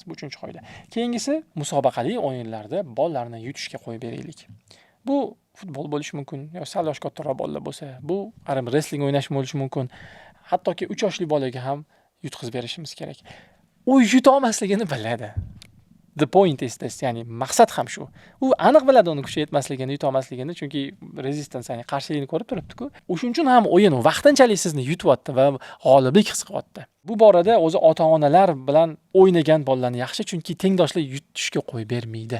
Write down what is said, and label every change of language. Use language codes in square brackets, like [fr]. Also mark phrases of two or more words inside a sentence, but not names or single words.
[uz] Bu 3-qoida. Keyingisi musobaqali o'yinlarda bolalarni yutishga qo'yib beraylik. Bu futbol bo'lishi mumkin, yo sal yosh kattaroq bolalar bo'lsa, bu wrestling o'ynash bo'lishi mumkin. Hattoki 3 yoshli bolaga ham yutqizib berishimiz kerak. U yuta olmasligini biladi. [en] The point is this, [uz] ya'ni maqsad ham shu. U aniq biladi uni kuchi yetmasligini, yuta olmasligini, chunki resistance, ya'ni qarshilikni ko'rib turibdi-ku. O'shuning uchun ham o'yin vaqtinchalik sizni yutyapti va g'oliblik his qilyapti. Bu borada o'zi ota-onalar bilan o'ynagan bolalarni yaxshi, chunki tengdoshlik yutishga qo'yib bermaydi.